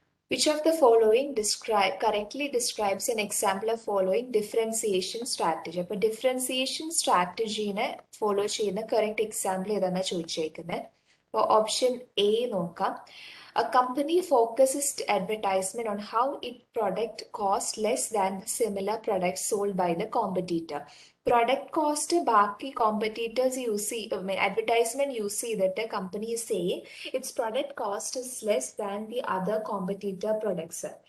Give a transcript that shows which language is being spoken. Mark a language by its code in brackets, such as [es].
[en] Which of the following correctly describes an example of following differentiation strategy? [ml] അപ്പോൾ differentiation സ്ട്രാറ്റജീനെ follow ചെയ്യുന്ന correct example ഏതാണെന്ന് ചോദിച്ചേക്കുന്നത്. അപ്പോൾ option A നോക്കാം. [en] A company focuses advertisement on how its product costs less than the similar product sold by the competitor. Product cost [ml] ബാക്കി competitors advertisement use ചെയ്തിട്ട് company [en] saying its product cost is less than the other competitor products.